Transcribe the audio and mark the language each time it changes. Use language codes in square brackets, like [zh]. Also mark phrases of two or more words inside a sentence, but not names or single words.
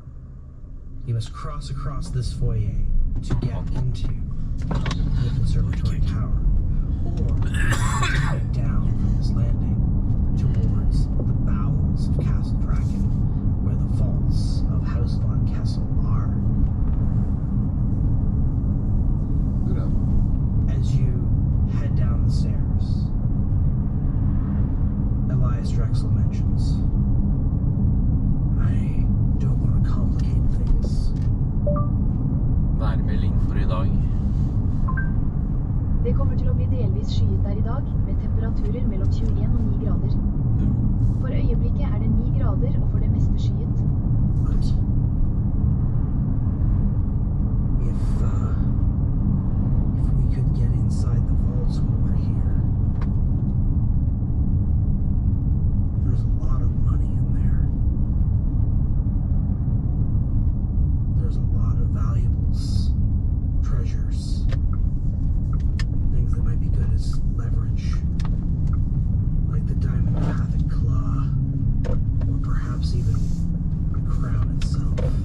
[en] You must cross across this foyer to get into the conservatory tower, or head down from this landing towards the bowels of Castle Draken, where the vaults of House von Kessel are. Uno. As you head down the stairs, Elias Drexel mentions, I don't want to complicate things. [no] Værmelding for i dag. Det kommer til å bli delvis skyet der i dag, med temperaturer mellom 21 og 9 grader. For øyeblikket er det 9 grader og for det meste skyet. [en] But if we could get inside the vaults while we're here, there's a lot of money in there. There's a lot of valuables, treasures, things that might be good as leverage, like the Diamond Pathic Claw, or perhaps even the crown itself.